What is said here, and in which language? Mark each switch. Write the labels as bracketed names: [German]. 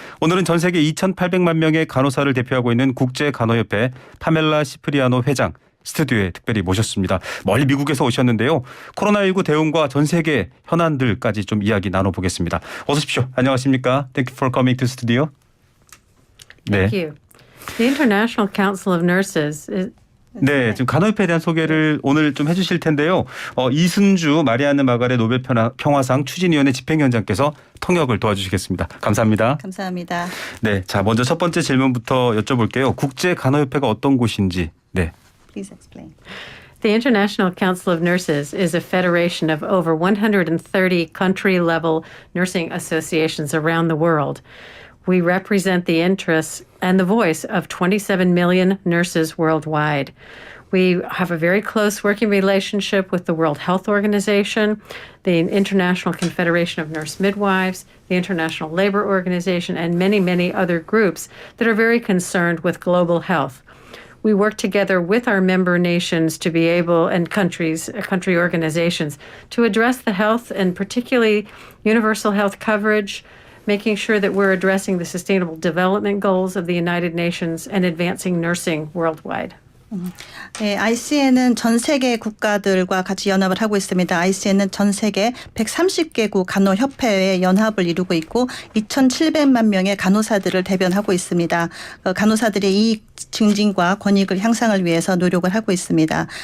[Korean] 오늘은 전 세계 2,800만 명의 간호사를 대표하고 있는 국제간호협회 파멜라 시프리아노 회장 스튜디오에 특별히 모셨습니다. 멀리 미국에서 오셨는데요. 코로나19 대응과 전 세계 현안들까지 좀 이야기 나눠보겠습니다. 어서 오십시오. 안녕하십니까? [English] Thank you for coming to studio. Thank you. The International Council of Nurses is [Korean] 네, 지금 간호협회에 대한 소개를 오늘 좀 해주실 텐데요. 이순주 마리아느 마가렛 노벨 평화상 추진위원회 집행위원장께서 통역을 도와주시겠습니다. 감사합니다. 감사합니다. 네, 자 먼저 첫 번째 질문부터 여쭤볼게요. 국제간호협회가 어떤 곳인지. 네. [English] Please explain. the International Council of Nurses is a federation of over 130 country-level nursing associations around the world. We represent the interests and the voice of 27 million nurses worldwide. We have a very close working relationship with the World Health Organization, the International Confederation of Nurse Midwives, the International Labor Organization, and many, many other groups that are very concerned with global health. We work together with our member nations to be able, and country organizations, to address the health and particularly universal health coverage, making sure that we're addressing the sustainable development goals of the United Nations and advancing nursing worldwide. [Korean] 네, ICN은 전 세계 국가들과 같이 연합을 하고 있습니다. ICN은 전 세계 130개국 간호협회의 연합을 이루고 있고 2,700만 명의 간호사들을 대변하고 있습니다. 간호사들의 이익 증진과 권익을 향상을 위해서 노력을 하고 있습니다.